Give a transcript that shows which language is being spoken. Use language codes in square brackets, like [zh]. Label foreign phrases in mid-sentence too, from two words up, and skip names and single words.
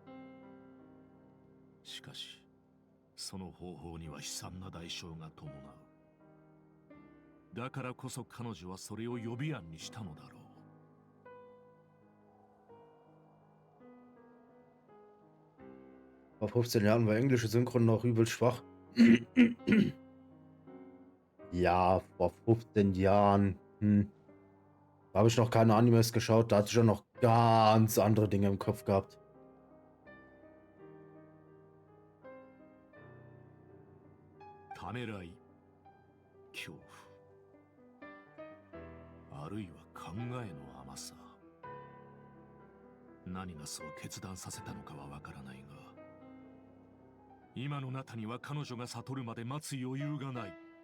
[ja] しかし、その方法には悲惨な代償が伴う。だからこそ彼女はそれを予備案にしたのだろう。 [de] Vor 15 Jahren war englische Synchron noch übel schwach. Ja, vor 15 Jahren. Da habe ich noch keine Animes geschaut. Da hatte ich schon noch ganz andere Dinge im Kopf gehabt. [ja] ためらい、恐怖、あるいは考えの甘さ。何がそう決断させたのかはわからないが、今のナタには彼女が悟るまで待つ余裕がない。